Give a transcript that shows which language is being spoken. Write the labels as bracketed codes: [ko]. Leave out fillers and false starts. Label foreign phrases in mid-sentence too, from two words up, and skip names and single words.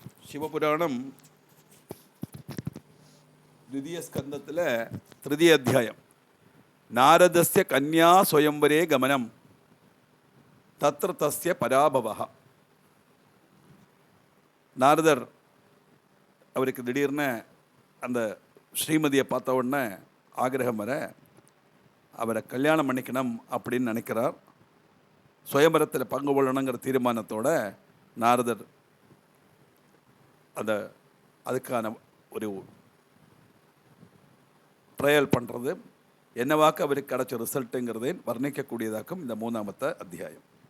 [sa] சிவபுராணம் द्वितीय स्कंदத்தில் तृतीय अध्यायम नारदस्य कन्या स्वयंवरे गमनम तत्र तस्य पराभवः. [ta] நாரதர் அவருக்கு திடீர்னு அந்த ஸ்ரீமதியை பார்த்த உடனே ஆகிரகம் வர அவரை கல்யாணம் பண்ணிக்கணும் அப்படின்னு நினைக்கிறார். சுயம்பரத்தில் பங்கு கொள்ளணுங்கிற தீர்மானத்தோட நாரதர் அதுக்கான ஒரு ட்ரையல் பண்ணுறது என்னவாக்க அவருக்கு கிடைச்ச ரிசல்ட்டுங்கிறதை வர்ணிக்கக்கூடியதாக்கும் இந்த மூணாமத்த அத்தியாயம்.